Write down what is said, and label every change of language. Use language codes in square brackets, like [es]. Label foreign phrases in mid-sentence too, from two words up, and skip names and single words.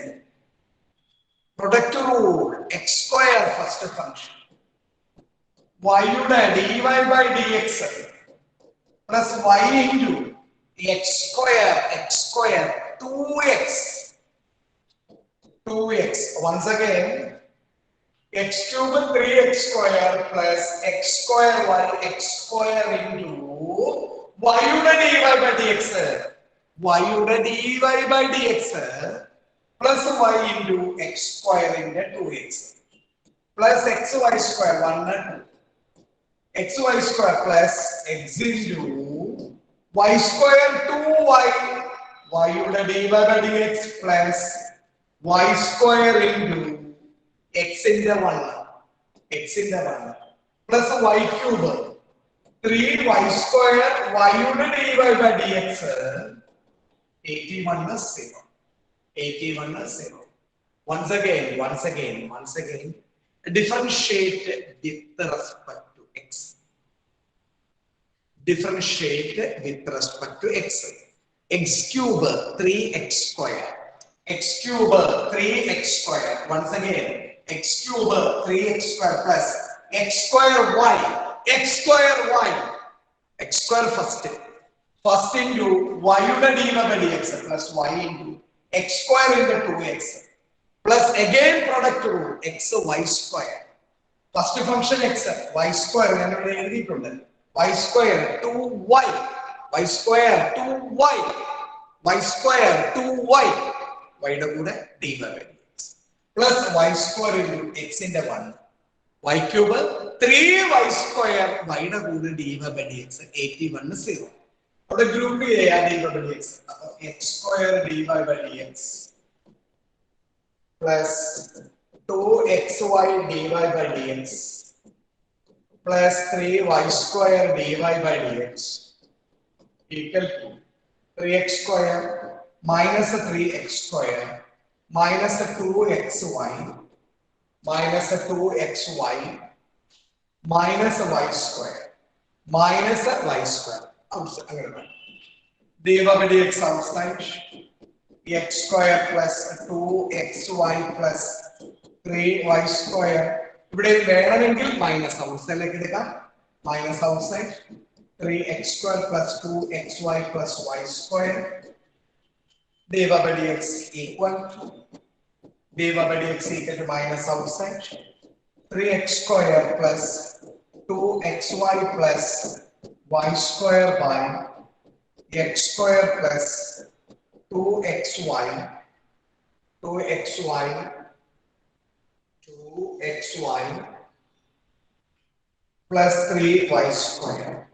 [en] Product rule, x square first function. Y യുടെ dy by dx plus y into x square 2x. Once again, x cube 3x square plus x square into y യുടെ dy by dx plus y into x square into 2x plus xy square 1 and 2. xy square plus x into y square 2y, y യുടെ dy by dx plus y square into x into 1 plus y cube 3y square, y യുടെ dy by dx 81 is 0. Once again, differentiate with respect to x. X cube 3x square. Once again, x cube 3x square plus x square first into y യുടെ dy by dx plus y into x square into 2x plus again product rule x y square. First function x, y square [ml] ഞാൻ ഇവിടെ എഴുതിയിട്ടുണ്ട്. [en] y square 2y, y square 2y, y [ml] യുടെ കൂടെ [en] dy by dx plus y square into x into 1, y cube 3y square, y [ml] യുടെ കൂടെ [en] dy by dx 81 is 0. [ml] അവിടെ ഗ്രൂപ്പ് ചെയ്യാം [en] dy by dx. അപ്പോൾ x square dy by dx plus 2xy dy by dx plus 3y square dy by dx equal to 3x square minus 3x square minus 2xy minus 2xy minus y square outside. dy by dx outside. X square plus 2xy plus 3y square. [ml] ഇവിടെ വേണമെങ്കിൽ [en] minus outsideലേക്ക് [ml] എടുക്കാം. [en] minus outside 3x square plus 2xy plus y square. dy by dx equal to minus outside 3x square plus 2xy plus y square by x square plus 2xy plus 3y square.